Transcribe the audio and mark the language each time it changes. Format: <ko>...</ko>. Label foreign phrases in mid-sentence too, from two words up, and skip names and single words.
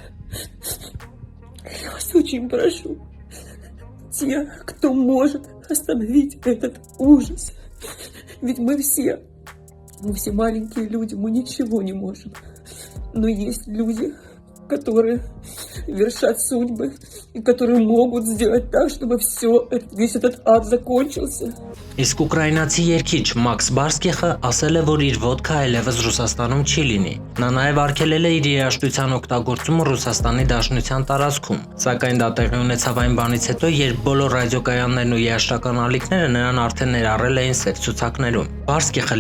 <ru>Я вас очень прошу, те, кто может остановить этот ужас, ведь мы все маленькие люди, мы ничего не можем, но есть люди, которые вершат судьбы и которые могут сделать так, чтобы весь этот ад закончился.</ru> <hy>Իսկ ուկրաինացի երգիչ Մաքս Բարսկիխը ասել է, որ իր ոդկը այլևս Ռուսաստանում չի լինի։ Նա նաև արգելել է իր երաժշտության օգտագործումը Ռուսաստանի Դաշնության տարածքում, սակայն դա տեղի ունեցավ այն բանից հետո, երբ բոլոր ռադիոկայաններն ու երաժշտական ալիքները նրան արդեն ներառել էին սև ցուցակներում։ Բարսկիխը</hy>